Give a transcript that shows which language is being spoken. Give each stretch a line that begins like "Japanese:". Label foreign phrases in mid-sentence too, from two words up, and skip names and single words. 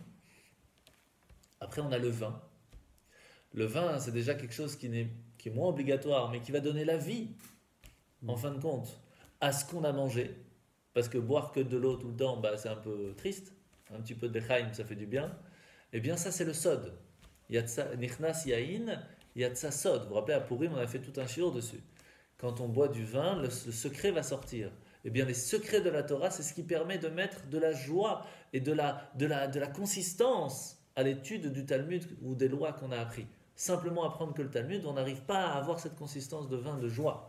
French: Après, on a le vin. Le vin, c'est déjà quelque chose qui est moins obligatoire, mais qui va donner la vie, en fin de compte, à ce qu'on a mangé. Parce que boire que de l'eau tout le temps, bah, c'est un peu triste. Un petit peu de lechaim, ça fait du bien. Eh bien, ça, c'est le sod.
Hebrew: יצא נכנס יין יצא סוד.
French: Vous vous rappelez, à Purim, on a fait tout un shiur dessus. Quand on boit du vin, le secret va sortir. Eh bien, les secrets de la Torah, c'est ce qui permet de mettre de la joie et de la consistance à l'étude du Talmud ou des lois qu'on a appris. Simplement apprendre que le Talmud, on n'arrive pas à avoir cette consistance de vin, de joie.